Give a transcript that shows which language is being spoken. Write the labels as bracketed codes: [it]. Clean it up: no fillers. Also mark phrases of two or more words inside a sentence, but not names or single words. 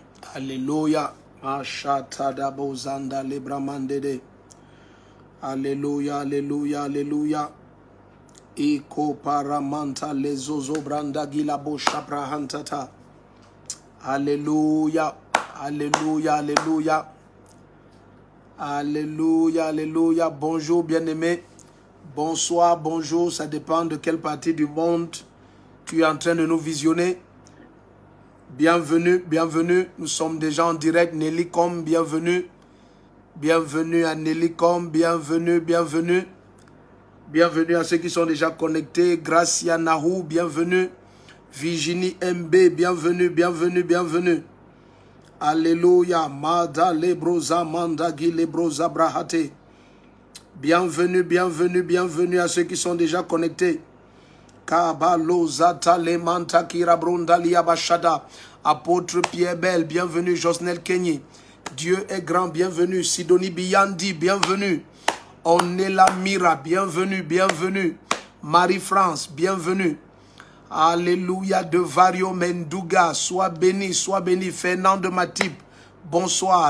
[fr] Alléluia. Mashatada bozanda lebramandede. Alléluia, alléluia, alléluia. Iko paramanta lezozo branda gilabo shabrahantata. Alléluia, alléluia, alléluia. Alléluia, alléluia. Bonjour bien-aimé. Bonsoir, bonjour. Ça dépend de quelle partie du monde tu es en train de nous visionner. Bienvenue, bienvenue. Nous sommes déjà en direct. Nellycom, bienvenue. Bienvenue à Nellycom, bienvenue, bienvenue. Bienvenue à ceux qui sont déjà connectés. Gracia Nahou, bienvenue. Virginie MB, bienvenue, bienvenue, bienvenue. Alléluia. Mada lebroza mandagi lebroza brahate. Bienvenue, bienvenue, bienvenue à ceux qui sont déjà connectés. Kabalo zata lemanta kirabronda liabashada. Apôtre Pierre Bell, bienvenue. Josnel Kenyi. Dieu est grand, bienvenue. Sidonie Biyandi, bienvenue. Onela Mira, bienvenue, bienvenue. Marie-France, bienvenue. Alléluia. De Vario Menduga, sois béni, sois béni. Fernand de Matip, bonsoir.